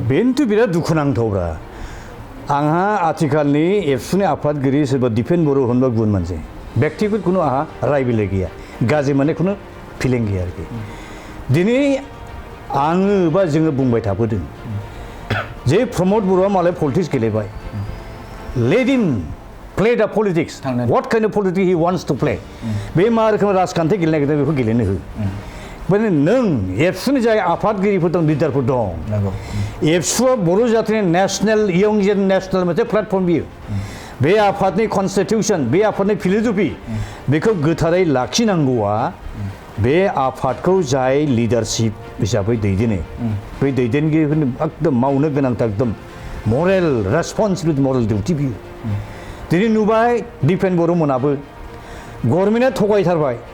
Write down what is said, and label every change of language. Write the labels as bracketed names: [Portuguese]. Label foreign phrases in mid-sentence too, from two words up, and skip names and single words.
[Bodo] बेनोथ' बिराद दुखुनांथावब्रा आंहा आथिखालनि एबसुनि आफादगिरि सोरबा दिपेन बर' होनबा गुबुन मानसि बेक्तिगत खुनु आंहा राय बिलाइ गैया गाज्रि माने खुनु फिलिं गैया आरोखि दिनै आङो बा जोङो बुंबाय थाबोदों जे प्रमद बर'आ मालाय पलिटिक्स गेलेबाय [English] let him play the politics what kind of politics he wants to play [Bodo] बे मा रोखोम राजखान्थि गेलेनो नागिरदों बेखौ गेलेनो हो माने नों एबसुनि जाय आफादगिरिफोर दं लिडारफोर दं एबसुआ बर' जातिनि नेशनेल यं जेन नेशनेल मोनसे प्लेटफर्म बियो बे आफादनि कनस्टिटिउसन बे आफादनि फिलसफि बेखौ गोथारै लाखिनांगौआ बे आफादखौ जाय लिडारशिप हिसाबै दैदेनो बै दैदेनगिरिफोरनि एकदम मावनो गोनांथार एकदम [English] moral responsibility moral duty [Bodo] बियो दिनै नुबाय दिपेन बर' मोनाबो गभर्नमेन्टआ थगायथारबाय